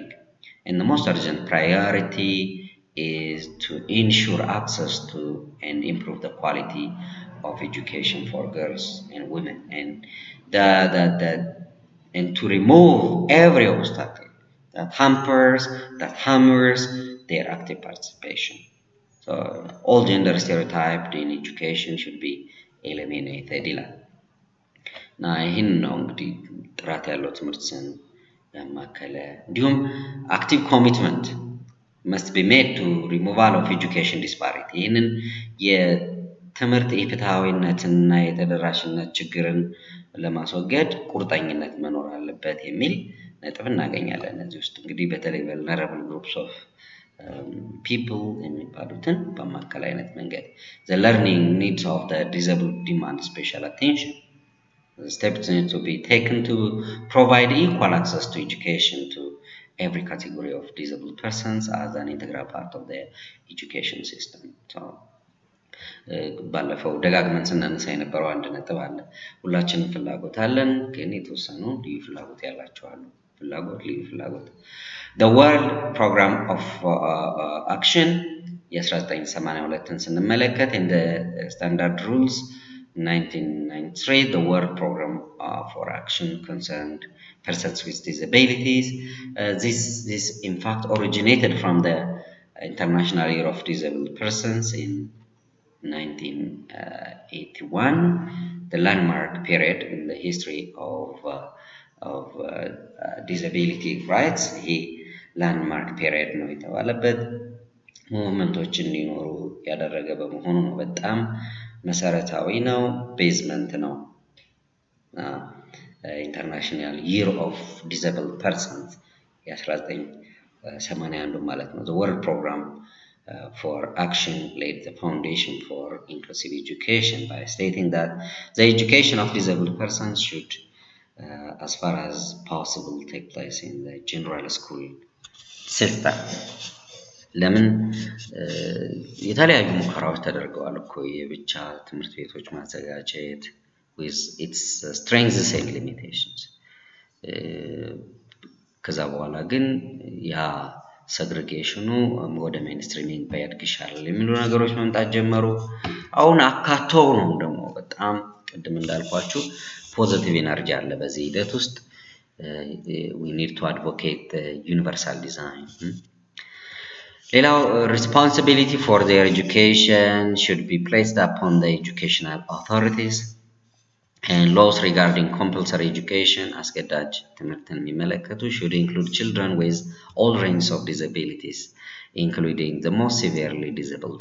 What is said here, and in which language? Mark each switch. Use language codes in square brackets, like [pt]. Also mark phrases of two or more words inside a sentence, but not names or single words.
[en] And the most urgent priority is to ensure access to and improve the quality of education for girls and women, and and to remove every obstacle that hammers their active participation. So all gender stereotyped in education should be eliminated. [am] እና ይህን ነው እንግዲህ ጥራት ያለው ትምህርትን ያማከለ እንዲሁም [en] active commitment must be made to removal of education disparity. [am] ይህንን የትምህርት ኢፍትሐዊነትና የተደራሽነት ችግርን ለማስወገድ ቁርጠኝነት መኖር አለበት የሚል ነጥብ እናገኛለን። እዚህ ውስጥ እንግዲህ በተለይ [en] vulnerable groups of people [am] የሚባሉትን በማከል አይነት መንገድ [en] the learning needs of the disabled demand special attention. Steps need to be taken to provide equal access to education to every category of disabled persons as an integral part of the education system. So, [am] ባለፈው ደጋግመን ስናነሳ የነበረው አንድ ነጥብ አለ። ሁላችንም ፍላጎት አለን፣ ግን የተወሰኑ ልዩ ፍላጎት ያላቸው አሉ። ልዩ ፍላጎት The World Program of Action የ1982ን ስንመለከት [en] in the standard rules 1993, the World Program for Action concerned persons with disabilities. This in fact originated from the International Year of Disabled Persons in 1981, the landmark period in the history of disability rights. He landmark period [am] ነው የተባለበት ሙቭመንቶች እንዲኖሩ ያደረገ በመሆኑ ነው። በጣም መሰረታዊ ነው፣ ቤዝመንት ነው። [en] ኢንተርናሽናል ይር ኦፍ ዲሰብል ፐርሰንስ [am] የ1981 ማለት ነው። [en] The World Program for Action laid the foundation for inclusive education by stating that the education of disabled persons should as far as possible take place in the general school system. [am] ለምን የተለያዩ ሙከራዎች ተደርገዋል እኮ የብቻ ትምህርት ቤቶች ማዘጋጀት [en] with its strengths and limitations። [am] ከዛ በኋላ ግን ያ segregation ወደ ሜንስትሪሚንግ ባያድግ ይሻላል የሚሉ ነገሮች መምጣት ጀመሩ። አሁን አካተው ነው ደግሞ በጣም ቅድም እንዳልኳችሁ [en] positive energy [am] አለ በዚህ ሂደት ውስጥ። [en] we need to advocate universal design. ሌላው responsibility for their education should be placed upon the educational authorities and laws regarding compulsory education [am] አስገዳጅ ትምህርትን የሚመለከቱ [en] should include children with all ranges of disabilities including the most severely disabled.